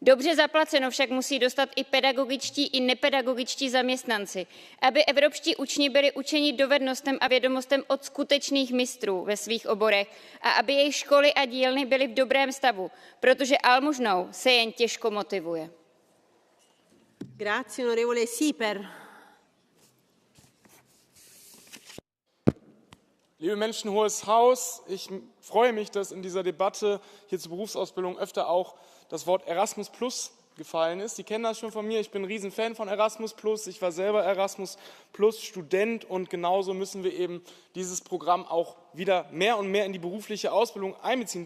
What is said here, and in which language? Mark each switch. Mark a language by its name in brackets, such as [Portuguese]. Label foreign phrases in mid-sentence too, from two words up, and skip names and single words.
[Czech] Dobře zaplaceno však musí dostat i pedagogičtí i nepedagogičtí zaměstnanci, aby evropští učni byli učeni dovednostem a vědomostem od skutečných mistrů ve svých oborech a aby jejich školy a dílny byly v dobrém stavu, protože almužnou se jen těžko motivuje. [Italian] Grazie, onorevole Sieper. [German] Liebe Menschen, Hohes Haus, ich freue mich, dass in dieser Debatte hier zur Berufsausbildung öfter auch das Wort Erasmus Plus gefallen ist. Sie kennen das schon von mir, ich bin ein Riesenfan von Erasmus Plus. Ich war selber Erasmus Plus Student und genauso müssen wir eben dieses Programm auch wieder mehr und mehr in die berufliche Ausbildung einbeziehen.